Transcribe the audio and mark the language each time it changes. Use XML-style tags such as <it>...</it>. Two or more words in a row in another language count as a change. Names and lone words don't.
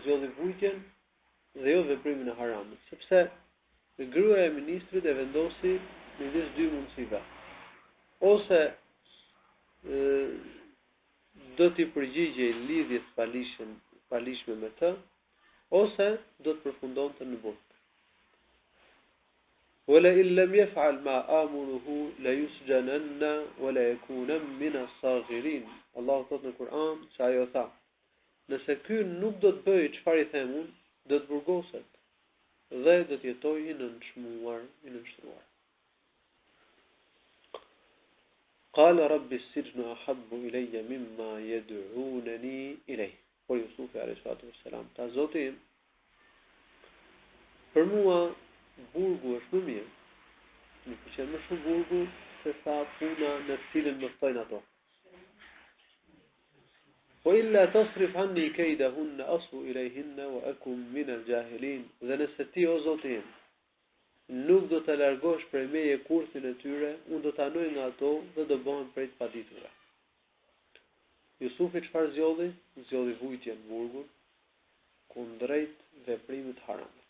<sq>zgjodhi vujtjen dhe jo veprimin e haramit, sepse gruaja e ministrit e vendosi midis dy mundësive. Ose do t'i përgjigjej lidhjes falishme me të, ose do të përfundonte në burg.</sq> <ar>ولئن لم يفعل ما آمره ليسجنن وليكونا من الصاغرين.</ar> <sq>Allahu thot në Kur'an se ajo tha, nëse ky nuk do të bëjë çfarë i them unë, do të burgoset dhe do të jetojë i nënshmuar, i nënshtruar.</sq> <ar>قال رب السجن أحب إلي مما يدعونني إليه.</ar> <sq>Por Jusufi a.s. ta Zoti im, për mua burgu është më mirë. Më pëlqen më shumë burgu se sa puna në të cilën më ftojnë ato.</sq> <ar>Po وإلا تصرف عني كيدهن أصب إليهن وأكن من الجاهلين.</ar> <sq>Dhe nëse ti o Zoti im nuk do të largosh prej meje kurthin e tyre, unë do të anoj nga ato dhe do bëhem prej të paditurve. Jusufi çfarë zgjodhi? Zgjodhi vujtjen burgun kundrejt veprimit haramit.</sq>